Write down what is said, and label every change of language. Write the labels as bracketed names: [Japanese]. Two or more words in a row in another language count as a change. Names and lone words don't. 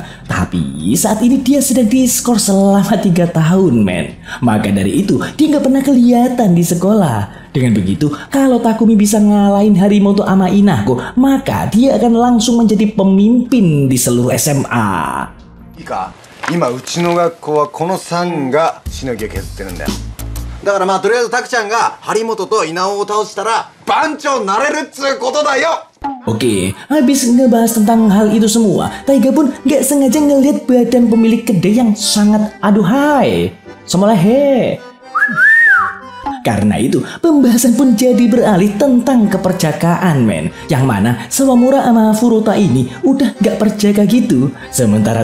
[Indonesian] Tapi saat ini dia sedang diskor selama 3 tahun men. Maka dari itu dia nggak pernah kelihatan di sekolah. Dengan begitu kalau Takumi bisa ngalahin Harimoto sama Inako, maka dia akan langsung menjadi pemimpin di seluruh SMA. Ika, [Japanese] 今うちの学校はこの3がしのぎを削ってるんだよ。だからまあとりあえずタクちゃんが張本と稲尾を倒したら番長になれるっつうことだよ。 [Indonesian] Oke, habis ngebahas tentang hal itu semua, Taiga pun gak sengaja ngeliat badan pemilik kedai yang sangat aduhai. Somalehe. Karena itu, pembahasan pun jadi beralih tentang keperjakaan men. Yang mana Sawamura sama Furuta ini udah gak perjaka gitu.